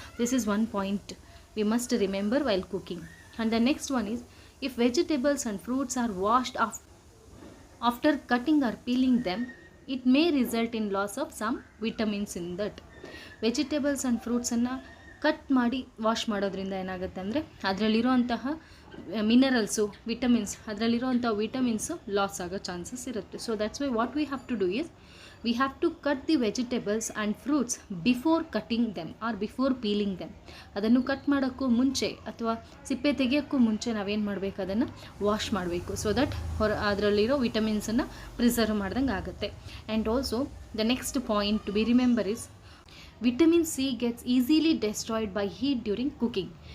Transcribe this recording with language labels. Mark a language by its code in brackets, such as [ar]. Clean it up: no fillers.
[en] This is one point we must remember while cooking. And the next one is if vegetables and fruits are washed after cutting or peeling them, it may result in loss of some vitamins in that. [kn] Vegetables and ಫ್ರೂಟ್ಸನ್ನು cut ಮಾಡಿ wash ಮಾಡೋದ್ರಿಂದ ಏನಾಗುತ್ತೆ ಅಂದರೆ ಅದರಲ್ಲಿರೋಂತಹ minerals, ಅದರಲ್ಲಿರೋಂಥ vitamins loss ಆಗೋ chances ಇರುತ್ತೆ. [en] So that's why what we have to do is we have to cut the vegetables and fruits before cutting them or before peeling them. [kn] ಅದನ್ನು cut ಮಾಡೋಕ್ಕೂ ಮುಂಚೆ ಅಥವಾ ಸಿಪ್ಪೆ ತೆಗೆಯೋಕ್ಕೂ ಮುಂಚೆ ನಾವೇನು ಮಾಡಬೇಕು, ಅದನ್ನು ವಾಶ್ ಮಾಡಬೇಕು. ಸೊ ದಟ್ ಅದರಲ್ಲಿರೋ ವಿಟಮಿನ್ಸನ್ನು ಪ್ರಿಸರ್ವ್ ಮಾಡ್ದಂಗೆ ಆಗುತ್ತೆ. [en] And also the next point to be remember is vitamin C gets easily destroyed by heat during cooking.